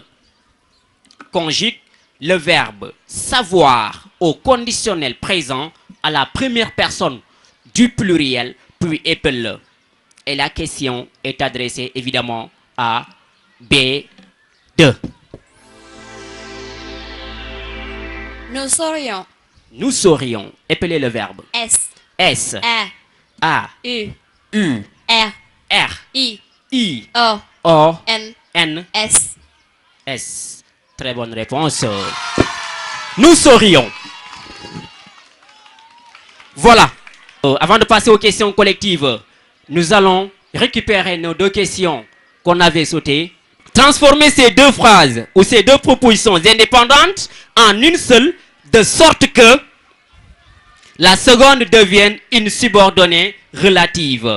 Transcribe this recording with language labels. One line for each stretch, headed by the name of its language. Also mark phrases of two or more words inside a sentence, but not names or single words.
French: Conjugue le verbe savoir au conditionnel présent à la première personne du pluriel, puis épelle-le. Et la question est adressée évidemment à B2. Nous saurions. Nous saurions. Épelez le verbe. S. S. A. U. U. R. R. I. I. O. O. N. N. S. S. Très bonne réponse. Nous saurions. Voilà. Avant de passer aux questions collectives, nous allons récupérer nos deux questions qu'on avait sautées. Transformer ces deux phrases ou ces deux propositions indépendantes en une seule, de sorte que la seconde devienne une subordonnée relative.